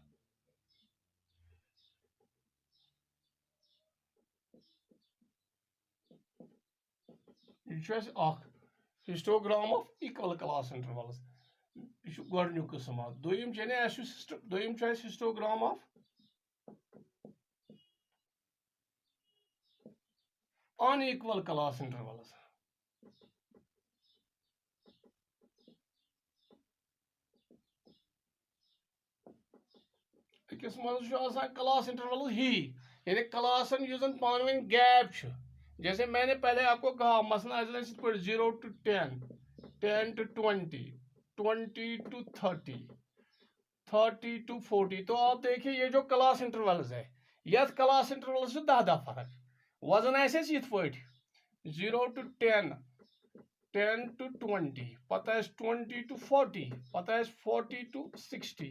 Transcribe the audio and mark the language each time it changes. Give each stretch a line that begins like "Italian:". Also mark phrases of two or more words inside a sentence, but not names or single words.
English: histogram of equal class intervals
Kashmiri: गोडन्यू किस्म।
English: दोयम histogram of unequal class intervals.
Kashmiri: अकिस मज
English: class interval
Kashmiri: ही यानी क्लासन युजन पानवे गैप,
Hindi: जैसे मैंने पहले आपको कहा मसलन
Kashmiri: 0 to 10, 10 to 20, 20 to 30, 30 to 40।
Hindi: तो आप देखिए ये जो
English: class intervals
Hindi: है,
Kashmiri: यथ
English: class intervals
Kashmiri: 10 फर्क वजन ऐसे इत पे
Hindi: 0 to 10, 10 to 20,
Kashmiri: पता 20 to 40, पता 40 to 60।